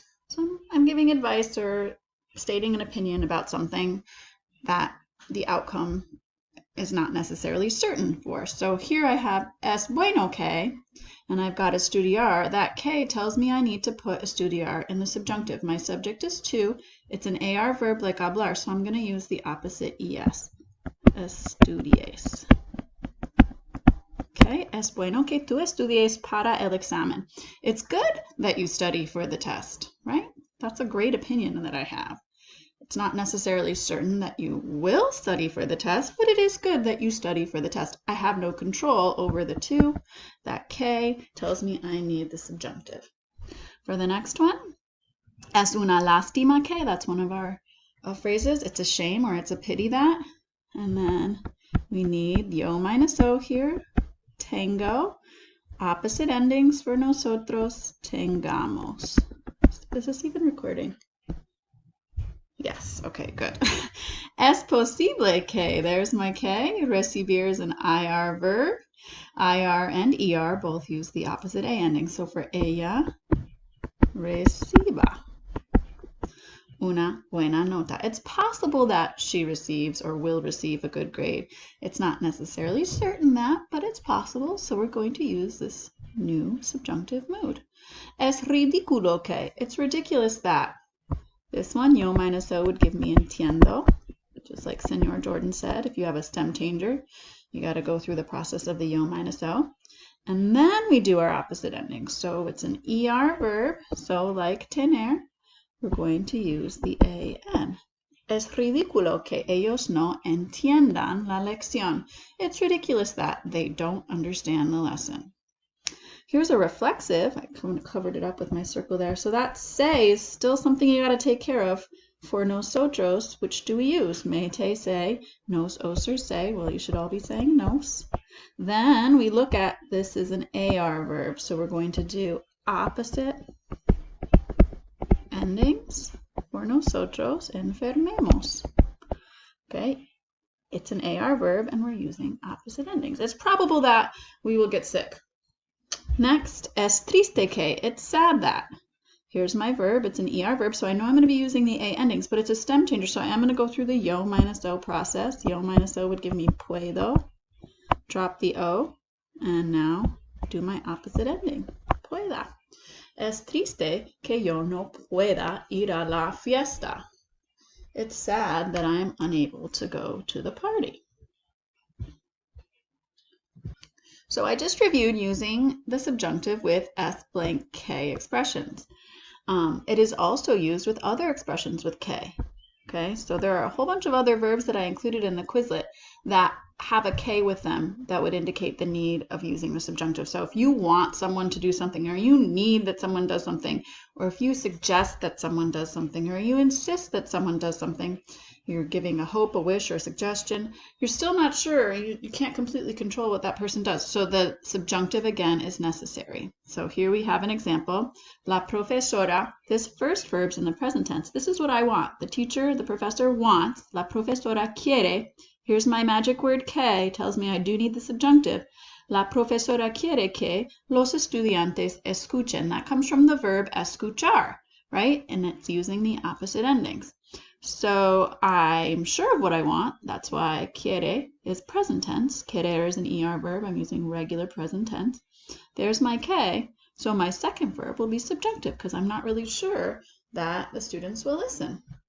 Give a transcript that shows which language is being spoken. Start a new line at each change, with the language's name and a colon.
English: So I'm giving advice or stating an opinion about something that the outcome is not necessarily certain for. So here I have
Spanish: es bueno que,
English: and I've got estudiar. That que tells me I need to put estudiar in the subjunctive. My subject is to. It's an AR verb like hablar, so I'm going to use the opposite es.
Spanish: Estudies. Okay, es bueno que tú estudies para el examen.
English: It's good that you study for the test, right? That's a great opinion that I have. It's not necessarily certain that you will study for the test, but it is good that you study for the test. I have no control over the to. That que tells me I need the subjunctive. For the next one,
Spanish: es una lástima que,
English: that's one of our phrases. It's a shame or it's a pity that. And then we need yo minus o here. Tengo. Opposite endings for nosotros. Tengamos. Is this even recording? Yes, okay, good.
Spanish: Es posible que,
English: there's my que. Recibir is an IR verb. IR and ER both use the opposite A ending. So for
Spanish: ella, reciba una buena nota.
English: It's possible that she receives or will receive a good grade. It's not necessarily certain that, but it's possible. So we're going to use this new subjunctive mood.
Spanish: Es ridículo que,
English: it's ridiculous that. This one, yo minus o, would give me entiendo, just like Senor Jordan said. If you have a stem changer, you got to go through the process of the yo minus o. And then we do our opposite ending. So it's an ER verb, so like tener, we're going to use the AN.
Spanish: Es ridículo que ellos no entiendan la lección.
English: It's ridiculous that they don't understand the lesson. Here's a reflexive. I covered it up with my circle there. So that say is still something you got to take care of. For nosotros, which do we use? Me, te, say. Nos, oser, say. Well, you should all be saying nos. Then we look at this as an AR verb. So we're going to do opposite endings for nosotros. Enfermemos. Okay. It's an AR verb and we're using opposite endings. It's probable that we will get sick. Next,
Spanish: es triste que,
English: it's sad that. Here's my verb, it's an ER verb, so I know I'm going to be using the A endings, but it's a stem changer, so I am going to go through the yo minus o process. Yo minus o would give me puedo, drop the o, and now do my opposite ending, pueda.
Spanish: Es triste que yo no pueda ir a la fiesta.
English: It's sad that I'm unable to go to the party. So I just reviewed using the subjunctive with s blank k expressions. It is also used with other expressions with k. Okay, so there are a whole bunch of other verbs that I included in the Quizlet that have a k with them that would indicate the need of using the subjunctive. So if you want someone to do something, or you need that someone does something, or if you suggest that someone does something, or you insist that someone does something, you're giving a hope, a wish, or a suggestion, you're still not sure, you can't completely control what that person does. So the subjunctive again is necessary. So here we have an example.
Spanish: La profesora,
English: this first verb's in the present tense. This is what I want. The teacher, the professor wants.
Spanish: La profesora quiere.
English: Here's my magic word que, tells me I do need the subjunctive.
Spanish: La profesora quiere que los estudiantes escuchen.
English: That comes from the verb escuchar, right? And it's using the opposite endings. So I'm sure of what I want. That's why quiere is present tense. Querer is an ER verb. I'm using regular present tense. There's my que. So my second verb will be subjunctive because I'm not really sure that the students will listen.